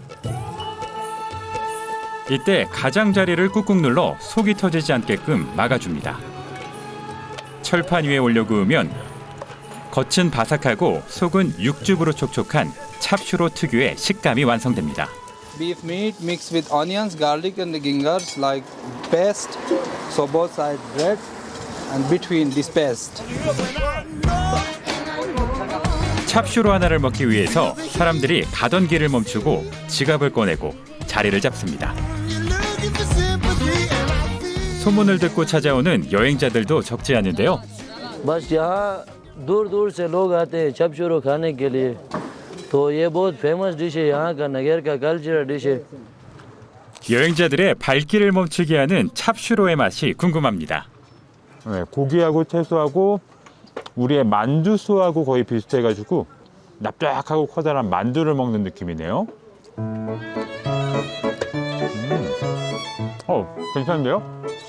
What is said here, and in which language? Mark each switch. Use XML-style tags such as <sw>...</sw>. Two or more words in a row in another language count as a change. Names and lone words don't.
<ko>이때 가장자리를 꾹꾹 눌러 속이 터지지 않게끔 막아줍니다. 철판 위에 올려 구우면 겉은 바삭하고 속은 육즙으로 촉촉한 찹슈로 특유의 식감이 완성됩니다.</ko> <en>Beef meat mixed with onions, garlic and gingers like paste. So both sides red and between this paste.</en> <ko>찹슈로 하나를 먹기 위해서 사람들이 가던 길을 멈추고 지갑을 꺼내고 자리를 잡습니다. 소문을 듣고 찾아오는 여행자들도 적지 않은데요.</ko> <ur>بس یہاں دور دور سے لوگ آتے ہیں چھپشورو کھانے کے لیے تو یہ بہت</ur> <en>famous dish</en> <ur>ہے یہاں کا نگر کا</ur> <en>cultural dish</en> <ur>ہے</ur> <ko>여행자들의 발길을 멈추게 하는 찹슈로의 맛이 궁금합니다. 네, 고기하고 채소하고 우리의 만두소하고 거의 비슷해가지고 납작하고 커다란 만두를 먹는 느낌이네요. 괜찮은데요?</ko>